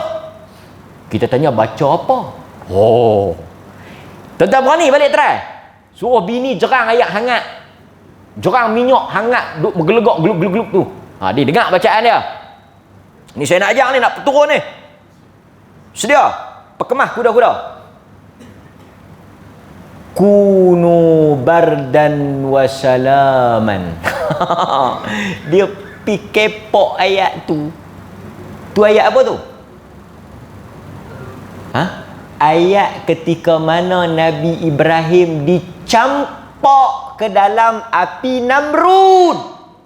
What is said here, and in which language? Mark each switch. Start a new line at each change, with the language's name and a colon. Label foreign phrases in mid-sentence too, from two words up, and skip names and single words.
Malay: Kita tanya baca apa? Tuan-tuan berani balik try. Suruh bini jerang ayat hangat, jerang minyak hangat, duk bergelegak geluk-geluk tu. Dia dengar bacaan dia. Ni saya nak ajar ni, nak turun ni. Sedia perkemah kuda-kuda.
Arabic: كوني بردا وسلاما.
Malay: Dia pikepok ayat tu. Tu ayat apa tu? Ayat ketika mana Nabi Ibrahim dicampak ke dalam api Namrud.